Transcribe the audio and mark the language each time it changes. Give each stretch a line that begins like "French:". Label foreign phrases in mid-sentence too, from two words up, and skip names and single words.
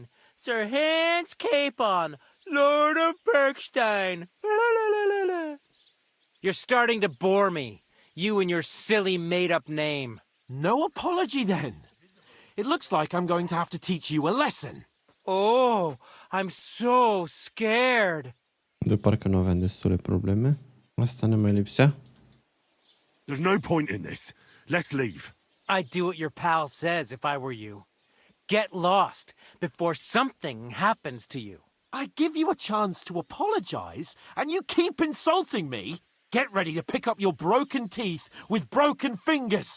English: Sir Hans Capon, Lord of Perkstein. You're starting to bore me. You and your silly made-up name. No apology, then. It looks like I'm going to have to teach you a lesson. Oh, I'm so scared.
Romanian: De parcă nu aveam destule probleme. Asta ne mai lipsea.
English: There's no point in this. Let's leave. I'd do what your pal says if I were you. Get lost before something happens to you. I give you a chance to apologize, and you keep insulting me. Get ready to pick up your broken teeth with broken fingers.